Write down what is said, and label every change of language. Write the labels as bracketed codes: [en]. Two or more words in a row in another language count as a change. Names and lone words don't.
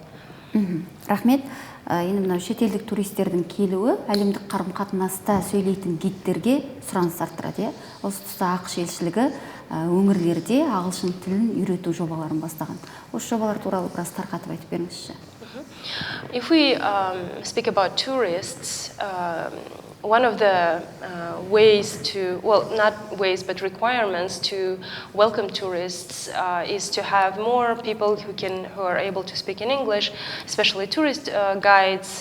[kk] Рахмет. Енді мынау шетелдік туристердің келуі әлемдік қарым-қатынаста сөйлейтін гидтерге сұраныс арттырады. Осы тұста АқШ елшілігі өңірлерде ағылшын тілін үйрету жобаларын бастаған. Осы жобалар туралы біраз тарқатып айтып беріңізші. [en] If we speak about tourists, one of the ways to, well, not ways, but requirements to welcome tourists is to have more people who are able to speak in English, especially tourist guides.